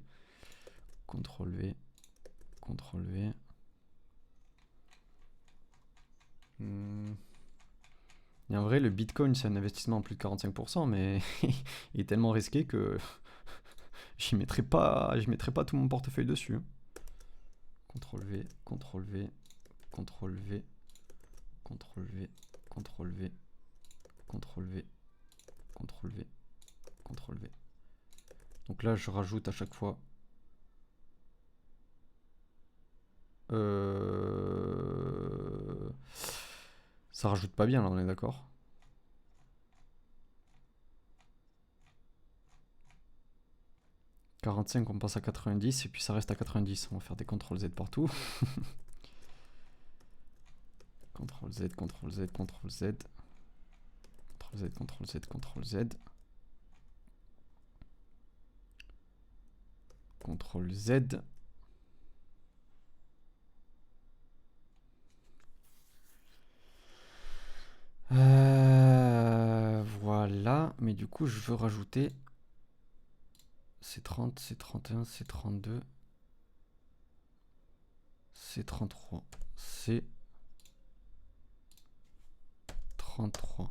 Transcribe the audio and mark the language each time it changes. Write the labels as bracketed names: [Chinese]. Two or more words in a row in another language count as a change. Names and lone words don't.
[French] CTRL V. CTRL V. Et en vrai, le Bitcoin, c'est un investissement en plus de 45%, mais il est tellement risqué que j'y mettrai pas tout mon portefeuille dessus. CTRL V, CTRL V, CTRL V, CTRL V, CTRL V, CTRL V, CTRL V, CTRL V. Donc là, je rajoute à chaque fois. Ça rajoute pas bien là, on est d'accord? « 45, on passe à 90 et puis ça reste à 90. On va faire des CTRL Z partout. CTRL Z, CTRL Z, CTRL Z. CTRL Z, CTRL Z, CTRL Z. CTRL Z. Voilà, mais du coup je veux rajouter C30, C31, C32, C33, C33.